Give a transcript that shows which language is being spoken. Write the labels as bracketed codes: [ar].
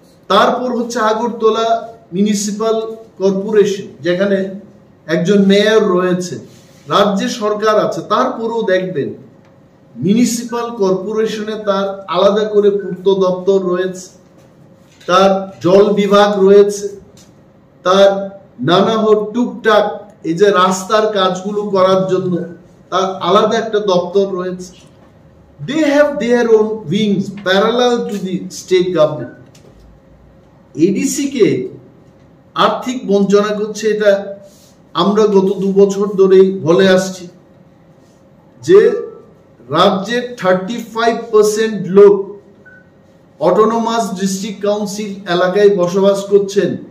[bn] তারপর হচ্ছে Agartala municipal corporation, যেখানে একজন মেয়র রয়েছে, রাজ্যে সরকার আছে, তারপরেও দেখবেন মিউনিসিপাল কর্পোরেশনে তার আলাদা করে পূর্ত দপ্তর রয়েছে, তার জল বিভাগ রয়েছে, তার নানা টুকটাক এই যে রাস্তার কাজগুলো করার জন্য তার আলাদা একটা দপ্তর রয়েছে। [en] they have their own wings parallel to the state government। [bn] ADC কে আর্থিক বঞ্চনা করছে, এটা আমরা গত 2 বছর ধরেই বলে আসছি যে রাজ্যের 35% লোক অটোনোমাস ডিস্ট্রিক্ট কাউন্সিল এলাকায় বসবাস করছেন।